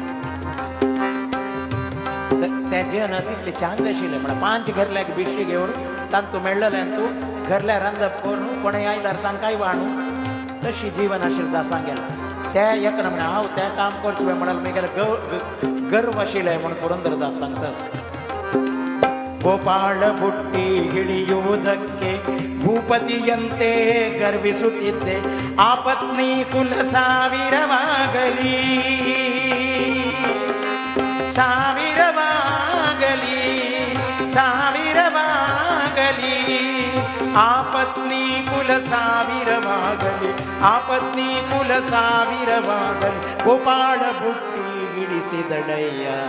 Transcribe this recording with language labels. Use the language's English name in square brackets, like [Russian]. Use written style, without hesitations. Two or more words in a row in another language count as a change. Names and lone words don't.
[Konkani] त्या जन तितली चांग आशिल्ले म्हणून 5 घरल्या भिक्षे घेवन तांतू मेळ्ळले तूं घरल्या रांदप करून कोणें आयल्यार तांकांय वाडू तशी जीवन आशिल्लें दासांक गेलें त्या एक म्हणून हांव तें काम करचें म्हणाल म्हगेले गर्व आशिल्लें म्हूण पुरंदरदास सांगता [Kannada] ಗೋಪಾಳ ಬುಟ್ಟಿ ಹಿಡಿಯುವುದಕ್ಕೆ ಭೂಪತಿಯಂತೆ ಗರ್ವಿಸುತ್ತಿದ್ದೆ ಆ ಪತ್ನಿ ಕುಲ ಸಾವಿರವಾಗಲಿ ಸಾವಿರವಾಗಲಿ ಸಾವಿರವಾಗಲಿ ಆ ಪತ್ನಿ ಕುಲ ಸಾವಿರವಾಗಲಿ ಆ ಪತ್ನಿ ಕುಲ ಸಾವಿರವಾಗಲಿ ಗೋಪಾಳ ಬುಟ್ಟಿ ಹಿಡಿಸಿದಳಯ್ಯ